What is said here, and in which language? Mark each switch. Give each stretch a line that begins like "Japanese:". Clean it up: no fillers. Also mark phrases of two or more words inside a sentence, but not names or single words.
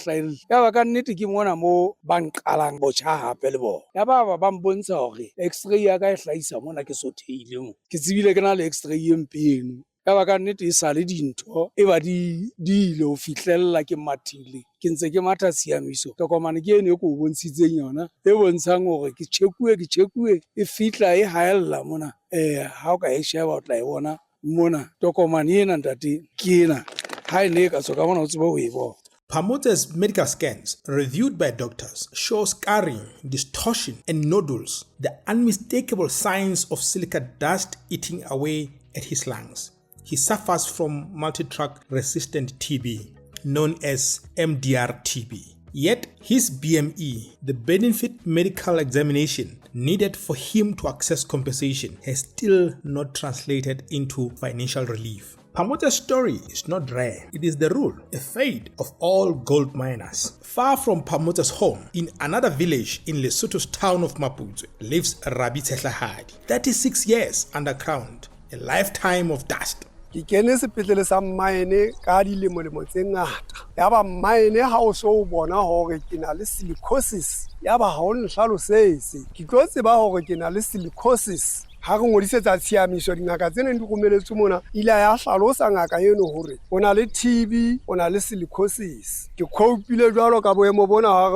Southern Sotho: hlahile ya ba ka nnete ke mona mo ba nqalang botjha hape le bona ya ba mbontsha hore x-ray ya ka e hlahisa mona ke sotheile mo ke tsebile ke na le x-ray e mpeng ya ba ka nnete e sale dintho e ba di ile ho fihlella ke mathile ke ntse ke matha Tshiamiso tokomane ke ene ko bontshitseng yona e bontshang hore ke check-uwe e fihla e haella mona ha o ka e sheba o tla e bona mona tokomane ena ntate ke ena ha ene ka soka mona o tsebe ho e bona.
English: Basotho's medical scans, reviewed by doctors, show scarring, distortion, and nodules, the unmistakable signs of silica dust eating away at his lungs. He suffers from multi-drug resistant TB, known as MDR-TB. Yet his BME, the benefit medical examination needed for him to access compensation, has still not translated into financial relief. Basotho's story is not rare. It is the rule, a fate of all gold miners. Far from Basotho's home, in another village in Lesotho's town of Maputo, lives Rabi Tshiamiso, 36 years underground, a lifetime of dust.
Southern Sotho: Ke kene sepetlele sa mine ka dilemo tse ngata ya ba mine ha o so bona hore ke na le silicosis ya ba ha o nhlalosetse ke tlo tseba hore ke na le silicosis ha re ngodisetsa Tshiamiso dingaka tsene di romeletse mona ile ya hlalosa ngaka eno hore o na le TB o na le silicosis ke khopile jwalo ka boemo bona